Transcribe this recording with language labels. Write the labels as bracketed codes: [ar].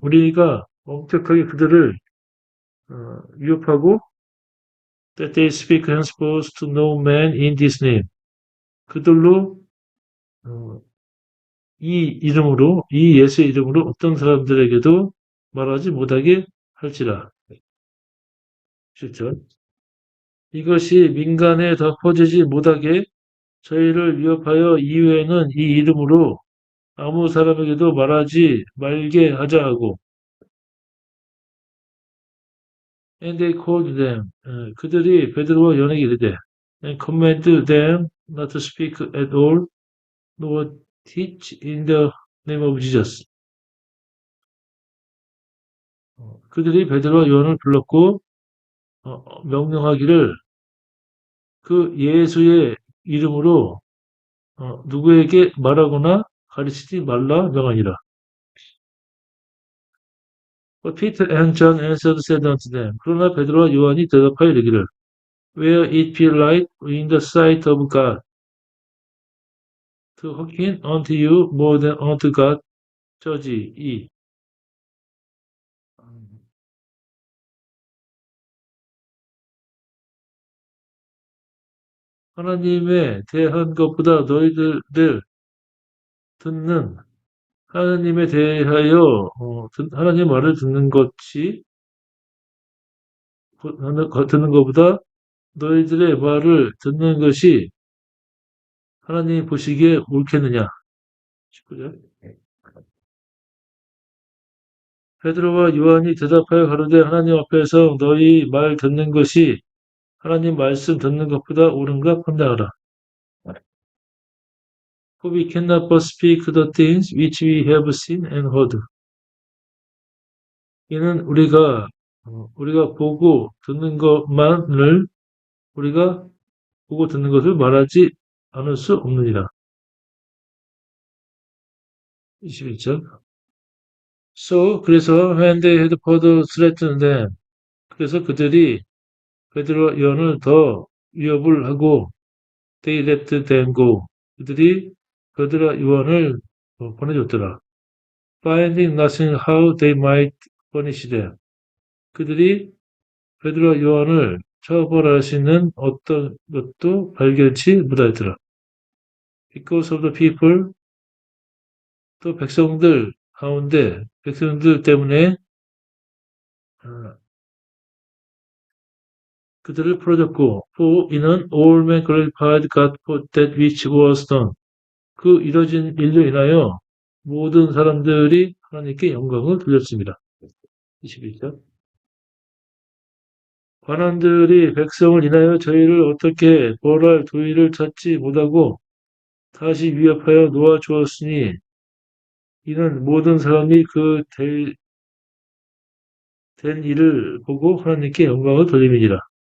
[ko] 우리가 엄격하게 그들을 위협하고 [en] that they speak henceforth to no man in this name. [ko] 그들로 이 예수의 이름으로 어떤 사람들에게도 말하지 못하게 할지라. 7절. 이것이 민간에 더 퍼지지 못하게 저희를 위협하여 이후에는 이 이름으로 아무 사람에게도 말하지 말게 하자 하고 [en] and they called them [ko] 그들이 베드로와 요한에게 이르되 [en] and commanded them not to speak at all nor teach in the name of Jesus. [ko] 그들이 베드로와 요한을 불렀고 명령하기를 그 예수의 이름으로 누구에게 말하거나 가르치지 말라 명하니라. [en] But Peter and John answered said unto them. [ko] 그러나 베드로와 요한이 대답하여 이르기를 [en] Where it be right in the sight of God to hearken unto you more than unto God judge ye. [ko] 하나님에 대한 것보다 너희들 듣는 하나님에 대하여 하나님 말을 듣는 것이 듣는 것보다 너희들의 말을 듣는 것이 하나님 보시기에 옳겠느냐? 19절. 베드로와 요한이 대답하여 가로되 하나님 앞에서 너희 말 듣는 것이 하나님 말씀 듣는 것보다 옳은가 판단하라. [en] For we cannot but speak the things which we have seen and heard. [ko] 이는 우리가 보고 듣는 것만을 우리가 보고 듣는 것을 말하지 않을 수 없느니라. 21절. [en] So [ko] 그래서 [en] when they had further threatened them, [ko] 그래서 그들이 베드로와 요한을 더 위협을 하고 [en] they let them go. [ko] 그들이 베드로와 요한을 보내줬더라. [en] Finding nothing how they might punish them. [ko] 그들이 베드로와 요한을 처벌할 수 있는 어떤 것도 발견치 못하였더라. [en] Because of the people, [ko] 또 백성들 가운데 백성들 때문에 그들을 풀어줬고, [en] for [ko] 이는 [en] all men glorified God for that which was done. [ko] 그 이뤄진 일로 인하여 모든 사람들이 하나님께 영광을 돌렸습니다. 21절. 관원들이 백성을 인하여 저희를 어떻게 벌할 도리를 찾지 못하고 다시 위협하여 놓아주었으니 이는 모든 사람이 그 된 일을 보고 하나님께 영광을 돌림이니라.